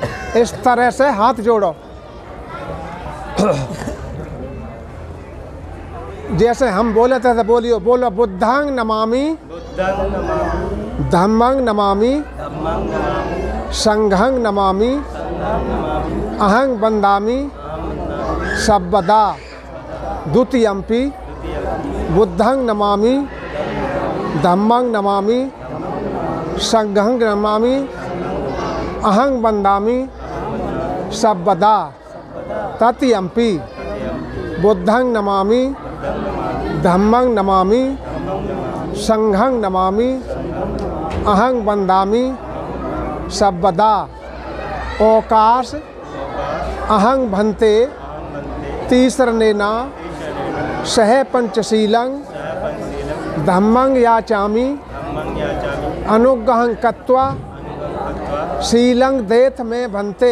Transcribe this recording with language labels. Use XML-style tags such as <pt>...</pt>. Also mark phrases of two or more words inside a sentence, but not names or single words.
<hi>इस तरह से हाथ जोड़ो। जैसे हम बोले थे तो बोलियो, बोलो</hi> <pi>बुद्धं नमामि धम्मं नमामि संघं नमामि अहं वन्दामि सर्वदा। द्वितीयम्पि बुद्धं नमामि धम्मं नमामि संघं नमामि अहं वन्दामि सर्वदा। तृतीयम्पि बुद्धं नमामि धम्मं नमामि संघं नमामि अहं वन्दामि सर्वदा। ओकाश अहं भन्ते तीसरनेना सह पंचशीलं धम्मं याचामि अनुग्रहं कृत्वा शीलं देथ में भन्ते।</pi>